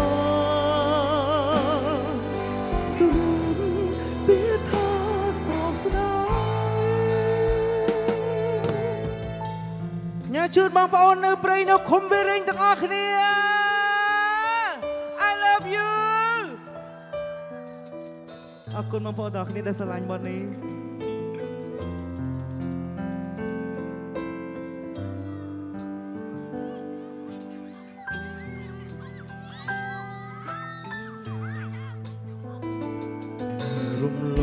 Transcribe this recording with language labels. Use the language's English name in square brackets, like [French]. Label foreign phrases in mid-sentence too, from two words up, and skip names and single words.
[Khmer] បានទូពីថាសោកស្ដាយញ៉ាជូនបងប្អូននៅព្រៃនៅឃុំវារិញទាំងអស់គ្នា [English] I love you [Khmer] អរគុណបងប្អូនទាំងអស់គ្នាដែលស្រឡាញ់បទនេះរំល